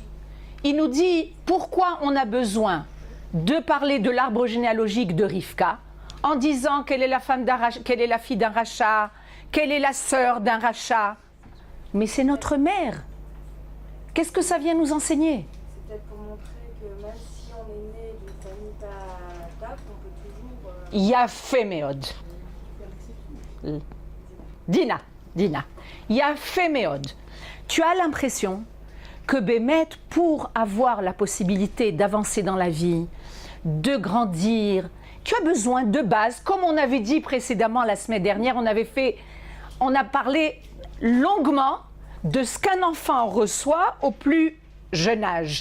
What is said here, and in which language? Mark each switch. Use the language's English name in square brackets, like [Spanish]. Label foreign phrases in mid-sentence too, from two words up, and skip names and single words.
[French] Il nous dit pourquoi on a besoin de parler de l'arbre généalogique de Rivka en disant quelle est la fille d'un rachat, quelle est la sœur d'un rachat. Mais c'est notre mère. Qu'est-ce que ça vient nous enseigner? C'est peut-être pour montrer que même si on est né d'une famille pas top, on peut toujours... [Hebrew] יפה מאוד. Dina. יפה מאוד. [French] Tu as l'impression que Bémet, pour avoir la possibilité d'avancer dans la vie, de grandir, tu as besoin de base, comme on avait dit précédemment la semaine dernière, on a parlé longuement de ce qu'un enfant reçoit au plus jeune âge.